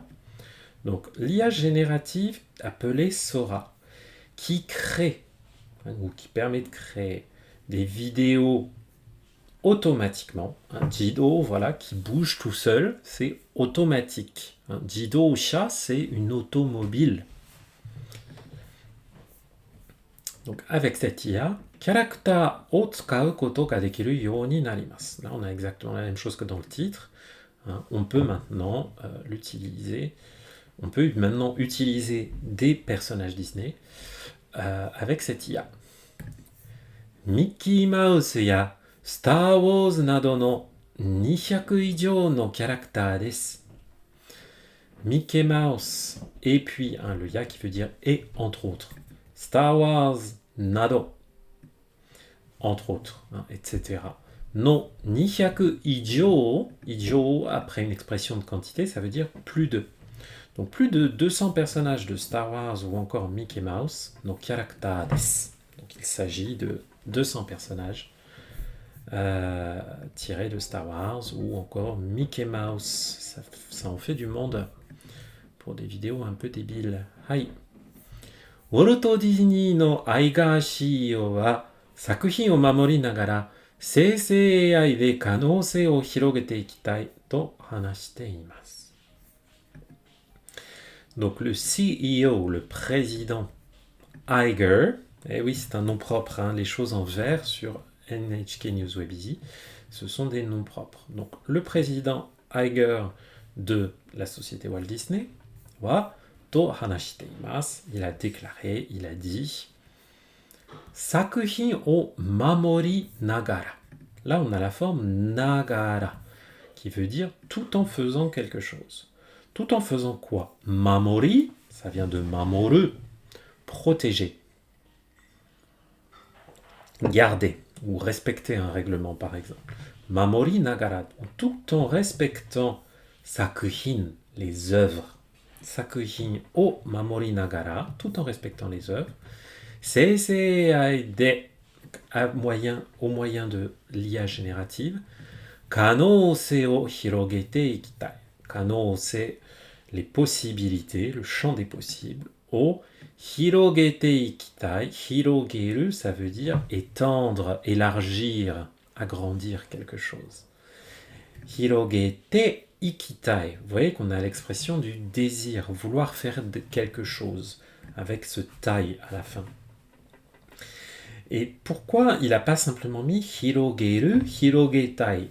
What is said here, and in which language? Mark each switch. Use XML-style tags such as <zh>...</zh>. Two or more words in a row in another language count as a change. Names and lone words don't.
<fr>Donc l'IA générative appelée Sora, qui crée, hein, ou qui permet de créer des vidéos automatiquement. Un Jido, voilà, qui bouge tout seul, c'est automatique. Un Jido Sha, c'est une automobile. Donc avec cette IA,</fr> <ja>キャラクターを使うことができるようになります.</ja> <fr>Là, on a exactement la même chose que dans le titre. Hein, on peut maintenant l'utiliser. On peut maintenant utiliser des personnages Disney avec cette IA.</fr> <ja>Mickey Mouse ya Star Wars nado no 200 ijou no character desu.</ja> <fr>Mickey Mouse et puis le ya qui veut dire et entre autres. Star Wars nado, entre autres, hein, etc.</fr> <ja>の200以上,</ja> <fr>ijou après une expression de quantité, ça veut dire plus de. Donc plus de 200 personnages de Star Wars ou encore Mickey Mouse,</fr> <ja>のキャラクターです.</ja> <fr>Donc il s'agit de 200 personnages tirés de Star Wars ou encore Mickey Mouse. Ça en fait du monde pour des vidéos un peu débiles.</fr> <ja>Hai. Walt Disney no Aiga CEO は作品を守りながら生成 AI で可能性を広げていきたいと話しています。</ja> <fr>Donc le CEO, le président Iger, et oui c'est un nom propre, hein, les choses en vert sur NHK News Web Easy, ce sont des noms propres. Donc le président Iger de la société Walt Disney,</fr> <ja>はと話しています,</ja> <fr>il a déclaré, il a dit</fr> <ja>作品を守りながら.</ja> <fr>Là on a la forme nagara, qui veut dire tout en faisant quelque chose. Tout en faisant quoi? Mamori, ça vient de mamoru, protéger, garder ou respecter un règlement par exemple.</fr> <ja>守りながら,</ja> <fr>tout en respectant sakuhin, les œuvres.</fr> <ja>作品を守りながら,</ja> <fr>tout en respectant les œuvres.</fr> <ja>生成で,</ja> <fr>au moyen de l'IA générative.</fr> <ja>可能性を広げていきたい.</ja> <fr>Kano, c'est les possibilités, le champ des possibles.</fr> <ja>を広げていきたい.</ja> <fr>Hirogeru, ça veut dire étendre, élargir, agrandir quelque chose.</fr> <ja>広げていきたい.</ja> <fr>Vous voyez qu'on a l'expression du désir, vouloir faire quelque chose, avec ce tai à la fin. Et pourquoi il n'a pas simplement mis</fr> <ja>広げる、広げたい?</ja>